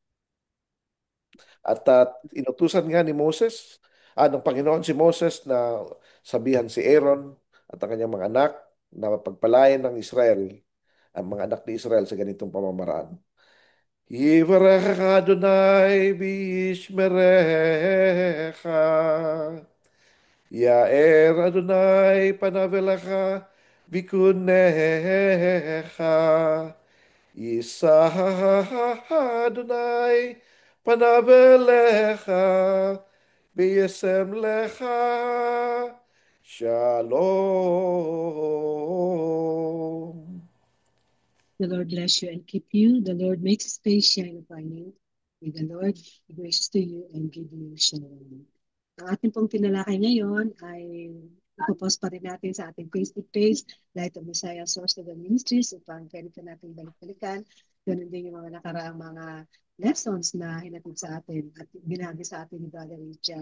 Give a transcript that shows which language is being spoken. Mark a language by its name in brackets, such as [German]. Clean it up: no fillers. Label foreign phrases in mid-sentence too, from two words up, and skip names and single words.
[Filipino] At inutusan nga ni Moses, ng Panginoon si Moses na sabihan si Aaron at ang kanyang mga anak na pagpalain ng Israel, ang mga anak ni Israel sa ganitong pamamaraan. [Hebrew] יברכך אדני וישמרך. יאר אדני פניו אליך ויחנך. ישא אדני פניו אליך וישם לך. Shalom. [English] The Lord bless you and keep you. The Lord make His face shine upon you. May the Lord be gracious to you and give you shalom. [Filipino] Ang ating pong tinalakay ngayon ay ipopost pa rin natin sa ating [English] Facebook page, [Filipino] Light of Messiah Source of the Ministries, upang pwede pa natin balik-balikan. Ganun din yung mga nakaraang mga lessons na hinatid sa atin at binahagi sa atin ni Brother Richard.